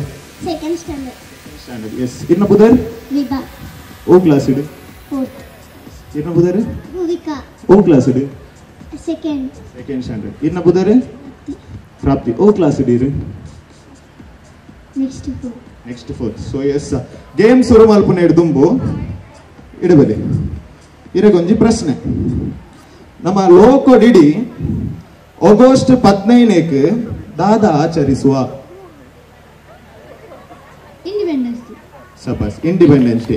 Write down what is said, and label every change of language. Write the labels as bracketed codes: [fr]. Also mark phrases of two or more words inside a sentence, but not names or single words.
[en] 2nd standard [tcy] ಎಸ್. ಇನ್ನ ಬುಧರ್ ವಿಭಾ ಓ ಕ್ಲಾಸ್ ಇಡು [en] 4th. [tcy] ಇನ್ನ ಬುಧರ್ ಭೂವಿಕಾ ಓ ಕ್ಲಾಸ್ ಇಡು [en] 2nd ಸ್ಟ್ಯಾಂಡರ್ಡ್. [tcy] ಇನ್ನ ಬುಧರ್ ಪ್ರಾಪ್ತಿ ಓ ಕ್ಲಾಸ್ ಇಡೀರಿ ನೆಕ್ಸ್ಟ್ 4th. ಸೊ ಎಸ್ ಗೇಮ್ ಶುರು ಮಲ್ಪುನ ದುಂಬು ಇಡಬಲಿ ಇರಗೊಂಜಿ ಪ್ರಶ್ನೆ. ನಮ್ಮ ಲೋಕೋಡಿಡಿ ಆಗಸ್ಟ್ 15ಕ್ಕೆ ದಾದ ಆಚರಿಸುವ ಇಂಡಿಪೆಂಡೆನ್ಸ್ ಡೇ.